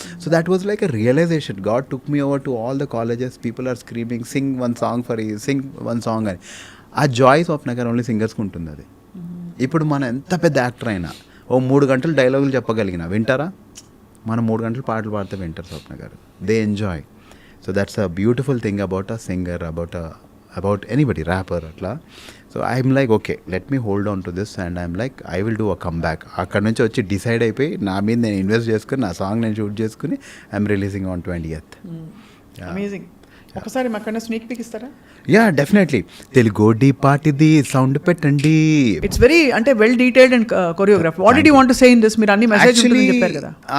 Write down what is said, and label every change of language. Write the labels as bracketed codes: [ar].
[en] So that was like a realization. God took me over to all the colleges, people are screaming sing one song [te] అని. ఆ joys of Nagar only సింగర్స్కి ఉంటుంది అది. ఇప్పుడు మనం ఎంత పెద్ద యాక్టర్ అయినా 3 గంటలు డైలాగులు చెప్పగలిగిన వింటారా? మనం 3 గంటలు పాటలు పాడితే వింటారు స్వప్న గారు. [en] They enjoy. So that's a beautiful thing about a singer, about anybody, rapper atla. So I'm like, okay, let me hold on to this, and I'm like, I will do a comeback. [te] అక్కడ నుంచి వచ్చి decide అయిపోయి నా మీద నేను invest చేసుకుని నా song నేను షూట్ చేసుకుని [en] I'm releasing on 20th. [te] Amazing. ఒకసారి మాకన్నా స్నీక్ పిక్ ఇస్తారా? [en] Yeah, definitely. [te] తెలుగోడి పాటిది సౌండ్ పెట్టండి. [en] It's very అంటే well detailed and choreograph. What did you want to say in this? [te] మీరు అన్ని మెసేజ్ చెప్పారు కదా.